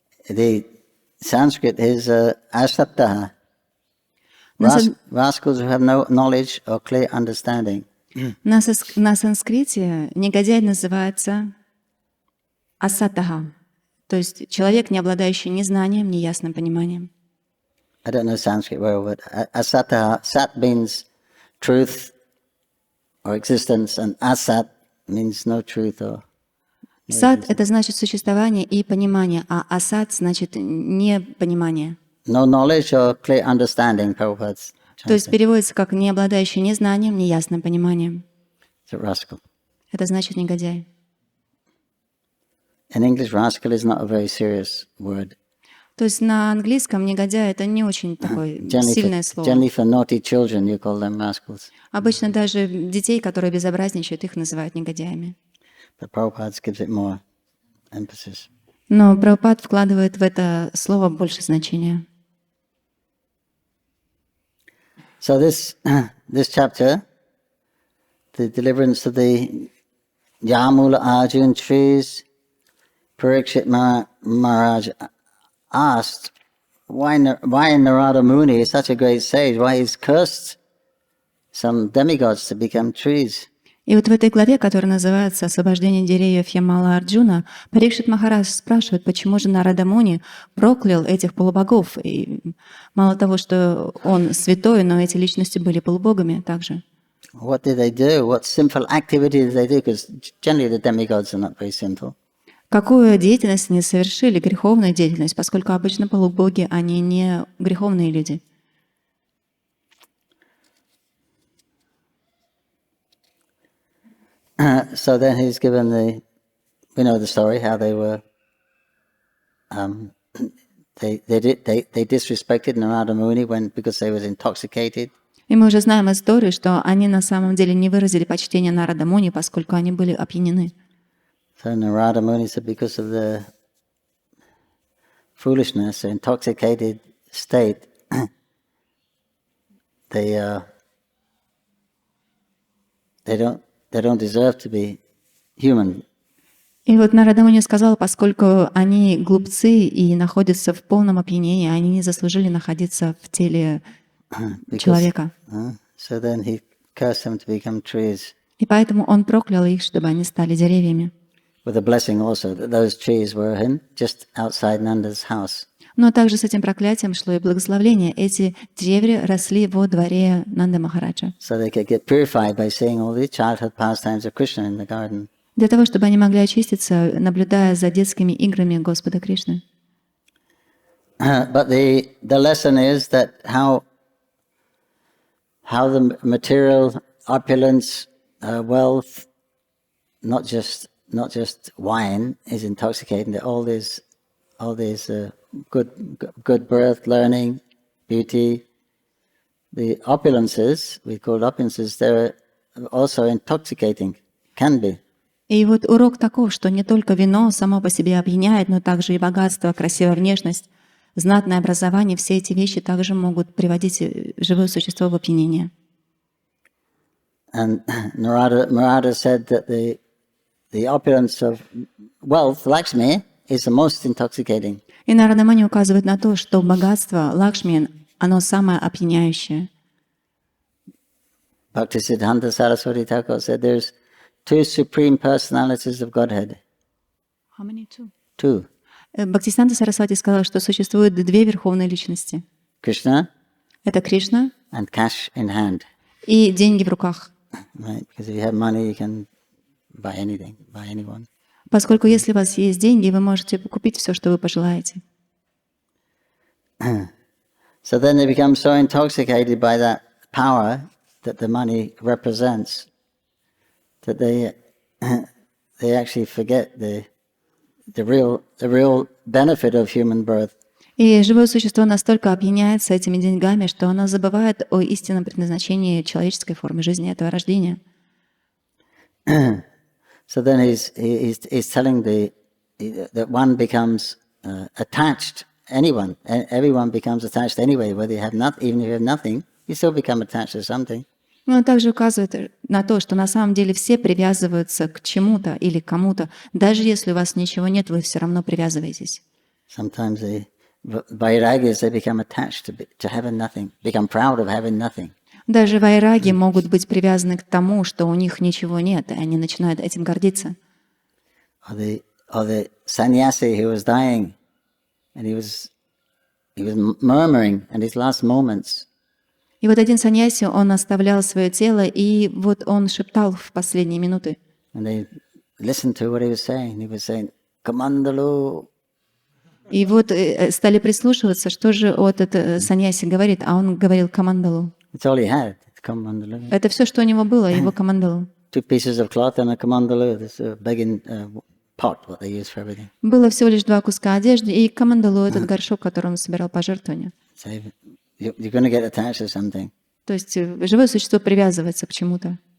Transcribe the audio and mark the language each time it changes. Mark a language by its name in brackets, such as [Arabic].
[English] The Sanskrit is asaptaha. Rascals who have no knowledge or clear understanding. [Russian] На санскрите негодяй называется асатаха, то есть человек, не обладающий ни знанием, ни ясным пониманием. [English] I don't know Sanskrit well, but asata, sat means truth or existence, and asat means no truth or... [Russian] Сат — это значит существование и понимание, а асат значит непонимание. [English] No knowledge or clear understanding, Prabhupada's [Russian] То есть переводится как «не обладающий ни знанием, ни ясным пониманием». [English] It's a rascal. [Russian] Это значит негодяй. [English] In English, rascal is not a very serious word. [Russian] То есть на английском негодяй — это не очень такое сильное слово. [English] Generally for naughty children, you call them rascals. [Russian] Обычно даже детей, которые безобразничают, их называют негодяями. [English] But Prabhupada gives it more emphasis. [Russian] Но Прабхупад вкладывает в это слово больше значения. [English] So this chapter, the deliverance of the Yamula Arjun trees, Parikshit Maharaj asked, why Narada Muni is such a great sage, why he's cursed some demigods to become trees? [Russian] И вот в этой главе, которая называется «Освобождение деревьев Ямала Арджуна», Парикшит Махарадж спрашивает, почему же Нарада Муни проклял этих полубогов. И мало того, что он святой, но эти личности были полубогами также. [English] What did they do? What sinful activity did they do? Because generally the demigods are not very sinful. [Russian] Какую деятельность они совершили? Греховную деятельность, поскольку обычно полубоги, они не греховные люди. [English] So then he's given we know the story, how they were, they disrespected Narada Muni because they was intoxicated. [Russian] И мы уже знаем историю, что они на самом деле не выразили почтения Нарада Муни, поскольку они были опьянены. [English] So Narada Muni said because of the foolishness, the intoxicated state, they don't deserve to be human. [Russian] И вот Нарада Муни сказал, поскольку они глупцы и находятся в полном опьянении, они не заслужили находиться в теле человека. [English] So then he cursed them to become trees. [Russian] И поэтому он проклял их, чтобы они стали деревьями. [English] With a blessing also that those trees were just outside Nanda's house. [Russian] Но также с этим проклятием шло и благословление. Эти деревья росли во дворе Нанды Махараджа. [English] So they could get purified by seeing all the childhood pastimes of Krishna in the garden. [Russian] Для того, чтобы они могли очиститься, наблюдая за детскими играми Господа Кришны. [English] But the lesson is that how the material opulence, wealth, not just wine is intoxicating. That all these good birth, learning, beauty, the opulences, we call opulences, they're also intoxicating, can be. [Russian] И вот урок таков, что не только вино само по себе опьяняет, но также и богатство, красивая внешность, знатное образование, все эти вещи также могут приводить живое существо в опьянение. [English] And Narada said that the opulence of wealth, Lakshmi, is the most intoxicating. [Russian] И Нарада Муни указывает на то, что богатство Лакшми, оно самое опьяняющее. [English] Bhaktisiddhanta Saraswati Thakur said there's two supreme personalities of Godhead. How many two? Two. [Russian] Бхактисиданта Сарасвати сказала, что существует две верховные личности. [English] Krishna. [Russian] Это Кришна. [English] And cash in hand. [Russian] И деньги в руках. [English] Right, because if you have money, you can buy anything, buy anyone. [Russian] Поскольку если у вас есть деньги, вы можете купить все, что вы пожелаете. [English] So then they become so intoxicated by that power that the money represents that they actually forget the real benefit of human birth. [Russian] И живое существо настолько опьяняется этими деньгами, что оно забывает о истинном предназначении человеческой формы жизни, этого рождения. [English] So then he's telling that one becomes attached. Everyone becomes attached anyway. Whether you have even if you have nothing, you still become attached to something. [Russian] Но он также указывает на то, что на самом деле все привязываются к чему-то или к кому-то. Даже если у вас ничего нет, вы все равно привязываетесь. [English] Sometimes the vairagyas, they become attached to having nothing, become proud of having nothing. [Russian] Даже вайраги могут быть привязаны к тому, что у них ничего нет, и они начинают этим гордиться. [English] Or the sannyasi who was dying, and he was murmuring in his last moments. [Russian] И вот один саньяси, он оставлял свое тело, и вот он шептал в последние минуты. [English] And they listened to what he was saying. He was saying, "Kamandalu." [Russian] И вот стали прислушиваться, что же вот этот саньяси говорит, а он говорил камандалу. [English] It's all he had. It's kamandalu. [Russian] Это все, что у него было, его камандалу. [English] 2 pieces of cloth and a kamandalu. This a begging pot, what they use for everything. [Russian] Было всего лишь 2 куска одежды и камандалу, этот горшок, который он собирал пожертвования. [English] So you're going to get attached to something. [Russian] То есть живое существо привязывается к чему-то.